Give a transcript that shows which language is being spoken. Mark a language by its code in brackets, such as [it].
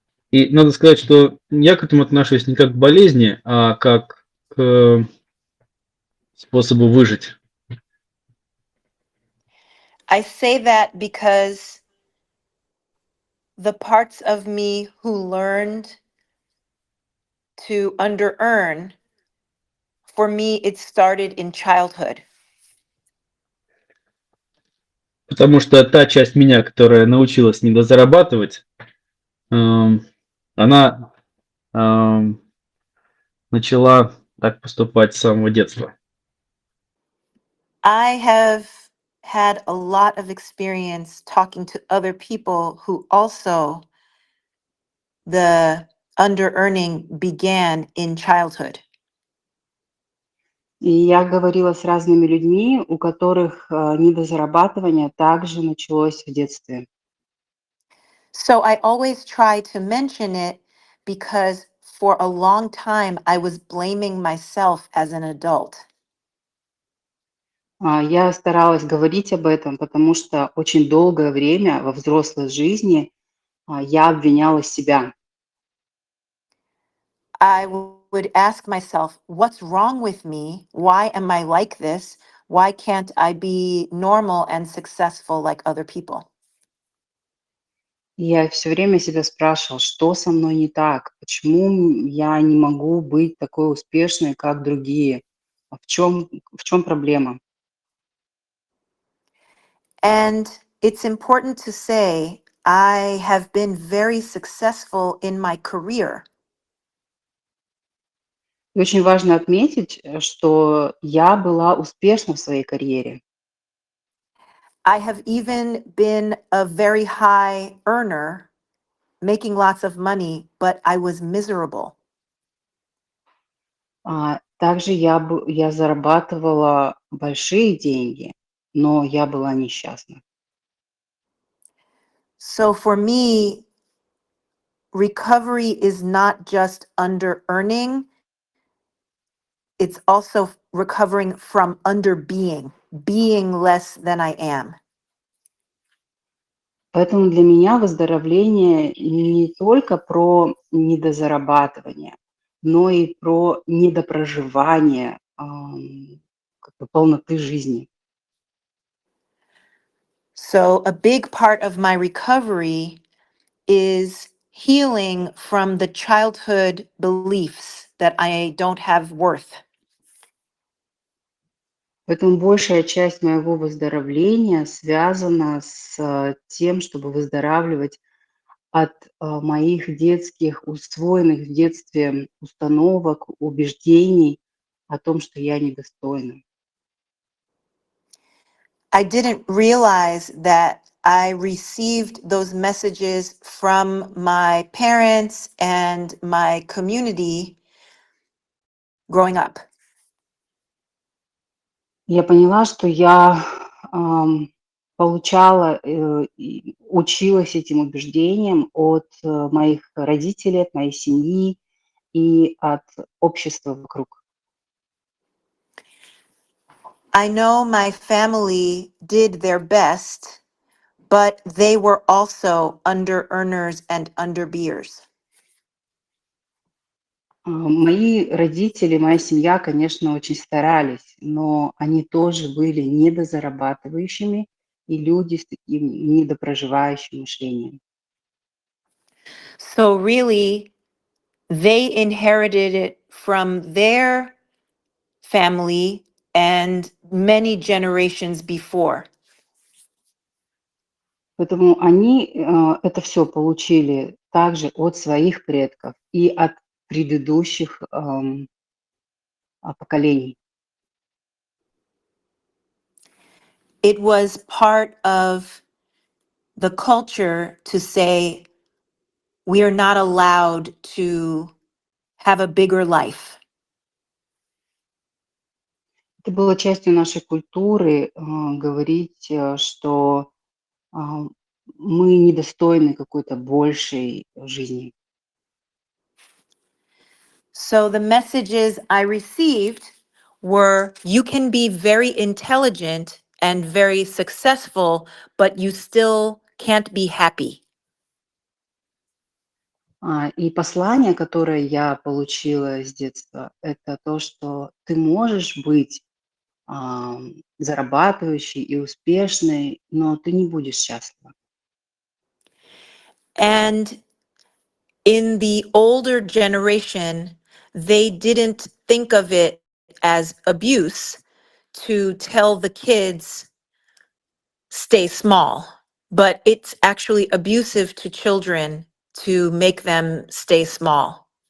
[ru] И надо сказать, что я к этому отношусь не как к болезни, а как к способу выжить. [en] I say that because the parts of me who learned to under-earn, for me, it started in childhood. [ru] Потому что та часть меня, которая научилась недозарабатывать, она начала так поступать с самого детства. [en] I have had a lot of experience talking to other people who also the under-earning began in childhood. [ru] И я говорила с разными людьми, у которых недозарабатывание также началось в детстве. [en] So I always try to mention it because for a long time I was blaming myself as an adult. [ru] Я старалась говорить об этом, потому что очень долгое время во взрослой жизни я обвиняла себя. [en] I would ask myself, what's wrong with me? Why am I like this? Why can't I be normal and successful like other people? [ru] Я все время себя спрашивала, что со мной не так, почему я не могу быть такой успешной, как другие, в чем проблема. [en] And it's important to say, I have been very successful in my career. [ru] И очень важно отметить, что я была успешна в своей карьере. [en] I have even been a very high earner, making lots of money, but I was miserable. [ru] Также я зарабатывала большие деньги, но я была несчастна. [en] So for me, recovery is not just under earning, it's also recovering from under being. being less than I am. [ru] Поэтому для меня выздоровление не только про недозарабатывание, но и про недопроживание как бы полноты жизни. [en] So, a big part of my recovery is healing from the childhood beliefs that I don't have worth. [ru] Поэтому большая часть моего выздоровления связана с тем, чтобы выздоравливать от моих детских, усвоенных в детстве установок, убеждений о том, что я недостойна. [en] I didn't realize that I received those messages from my parents and my community growing up. [ru] Я поняла, что я получала и училась этим убеждениям от моих родителей, от моей семьи и от общества вокруг. [en] I know my family did their best, but they were also under earners and underbeers. [ru] Мои родители, моя семья, конечно, очень старались, но они тоже были недозарабатывающими и люди с таким недопроживающим мышлением. [en] So, really, they inherited it from their family and many generations before. [ru] Поэтому они это все получили также от своих предков и от предыдущих поколений. [en] It was part of the culture to say we are not allowed to have a bigger life. [ru] Это было частью нашей культуры говорить, что мы недостойны какой-то большей жизни. [en] So the messages I received were you can be very intelligent and very successful, but you still can't be happy. [ru] И послание, которое я получила с детства, это то, что ты можешь быть зарабатывающей и успешной, но ты не будешь счастлива. [en] And in the older generation, they didn't think of it as abuse to tell the kids stay small, but it's actually abusive to children to make them stay small.